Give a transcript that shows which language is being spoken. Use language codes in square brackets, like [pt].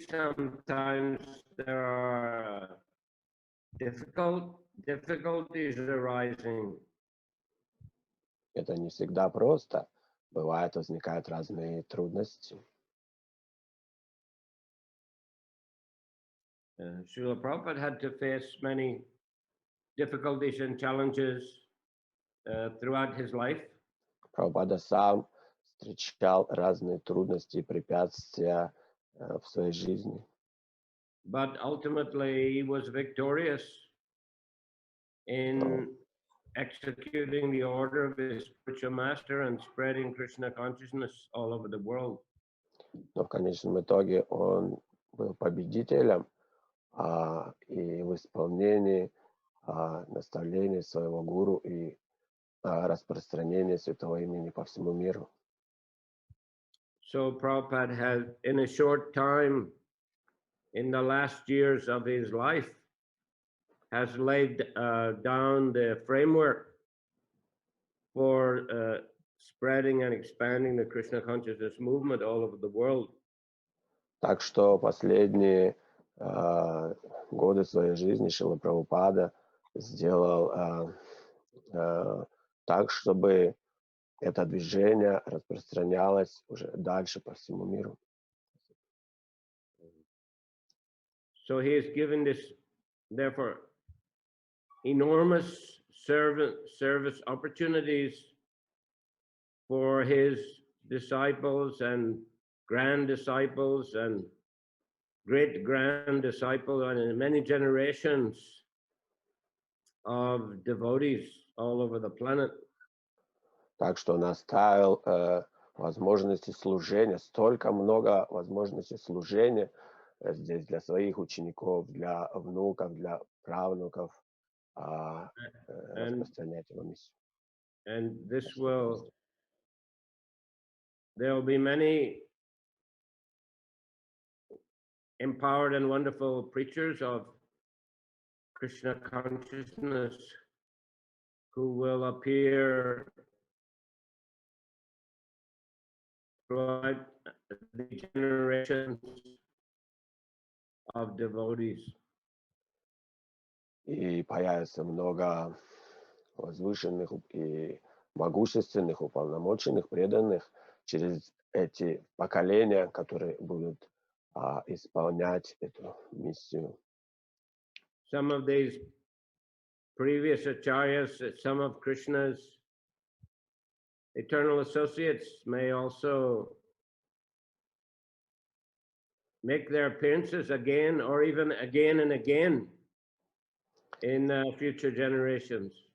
[en] Sometimes there are difficulties arising. [ru] Это не всегда просто. Бывает, возникают разные трудности. [en] Srila Prabhupada had to face many difficulties and challenges throughout his life. [ru] Прабхупада сам встречал разные трудности и препятствия в своей жизни. [en] But ultimately he was victorious in executing the order of his spiritual master and spreading Krishna consciousness all over the world. [ru] Но в конечном итоге он был победителем и в исполнении наставлений своего гуру и распространения святого имени по всему миру. [en] So Prabhupada had, in a short time, in the last years of his life, has laid down the framework for spreading and expanding the Krishna consciousness movement all over the world. [ru] Так что последние годы своей жизни Шрила Прабхупада сделал так, чтобы это движение распространялось уже дальше по всему миру. [en] So he has given this, therefore, enormous service opportunities for his disciples and grand disciples and great grand disciples and many generations of devotees all over the planet. [ru] Так что он оставил возможности служения, столько много возможностей служения здесь для своих учеников, для внуков, для правнуков, распространять его миссию. [en] And there will be many empowered and wonderful preachers of Krishna consciousness who will appear throughout the generations of devotees. [ru] И появится много возвышенных и могущественных, уполномоченных, преданных через эти поколения, которые будут исполнять эту миссию. [en] Some of these previous acharyas, some of Krishna's eternal associates may also make their appearances again or even again and again in future generations.